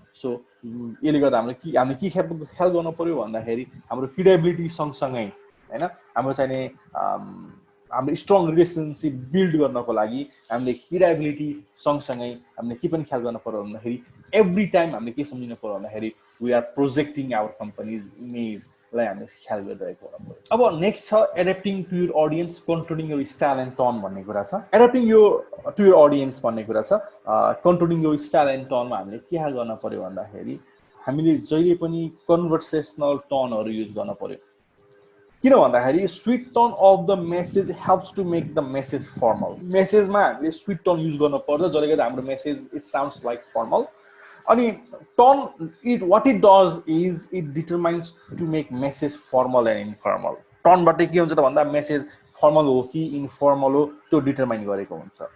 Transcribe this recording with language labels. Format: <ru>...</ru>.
<ne>So यसले गर्दा हामीले के ख्याल गर्नु पर्यो भन्दाखेरि हाम्रो क्रिडेबिलिटी सँगसँगै हैन, हाम्रो चाहिने हाम्रो स्ट्रङ रिलेसनसिप बिल्ड गर्नको लागि हामीले क्रिडेबिलिटी सँगसँगै हामीले के पनि ख्याल गर्नु पर्यो भन्दाखेरि एभ्री टाइम हामीले के सम्झिनु पर्यो भन्दाखेरि</ne> <en>we are projecting our company's इमेजलाई</en> <ne>हामीले ख्याल गरिरहेको हुन पर्यो।</ne> <en>अब नेक्स्ट छ adapting to your audience, controlling your style and tone</en> <ne>भन्ने कुरा छ।</ne> <en>adapting to your audience</en> <ne>भन्ने कुरा छ। कन्ट्रोलिङ युर स्टाइल एन्ड टनमा हामीले के ख्याल गर्न पर्यो भन्दाखेरि हामीले जहिले पनि कन्भर्सेसनल टनहरू युज गर्न पर्यो। किन भन्दाखेरि</ne> <en>Sweet tone of the message helps to make the message formal.</en> <ne>मेसेजमा हामीले स्वीट टन युज गर्नु पर्छ जसले गर्दा हाम्रो message</ne> <en>It sounds like formal. अनि tone what it does is it determines to make message formal and informal।</en> <ne>टनबाट के हुन्छ त भन्दा मेसेज फर्मल हो कि इन्फर्मल हो त्यो डिटरमाइन गरेको हुन्छ।</ne>